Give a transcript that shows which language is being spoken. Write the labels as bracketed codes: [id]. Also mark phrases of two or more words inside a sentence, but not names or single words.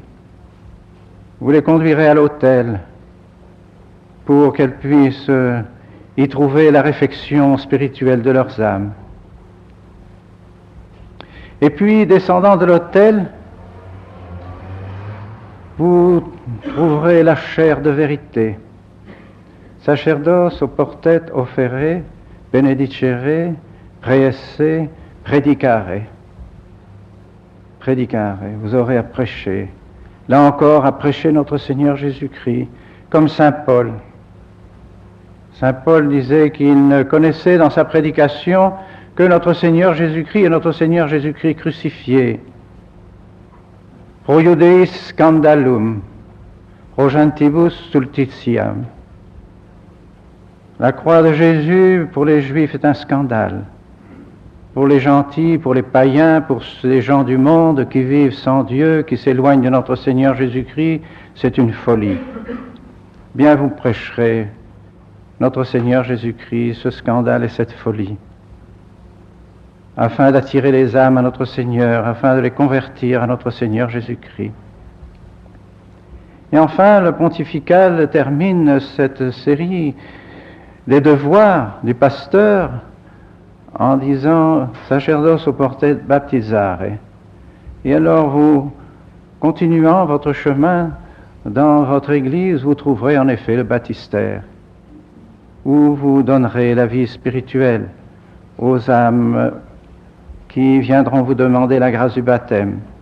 [fr] Vous les conduirez à l'autel pour qu'elles puissent y trouver la réfection spirituelle de leurs âmes. Et puis, descendant de l'autel, vous trouverez la chair de vérité. [la] Sacerdos oportet offere, benedicere, praese, predicare. Predicare, [fr] vous aurez à prêcher. Là encore, à prêcher notre Seigneur Jésus-Christ, comme Saint Paul. Saint Paul disait qu'il ne connaissait dans sa prédication que notre Seigneur Jésus-Christ et notre Seigneur Jésus-Christ crucifié. [la] Pro Iudeis scandalum, pro gentibus stultitiam. [fr] La croix de Jésus pour les Juifs est un scandale. Pour les gentils, pour les païens, pour les gens du monde qui vivent sans Dieu, qui s'éloignent de notre Seigneur Jésus-Christ, c'est une folie. Bien vous prêcherez notre Seigneur Jésus-Christ, ce scandale et cette folie, afin d'attirer les âmes à notre Seigneur, afin de les convertir à notre Seigneur Jésus-Christ. Et enfin, le pontifical termine cette série des devoirs du pasteur en disant « [la] Sacerdos oportet baptisare ». [fr] Et alors vous, continuant votre chemin dans votre église, vous trouverez en effet le baptistère, où vous donnerez la vie spirituelle aux âmes qui viendront vous demander la grâce du baptême.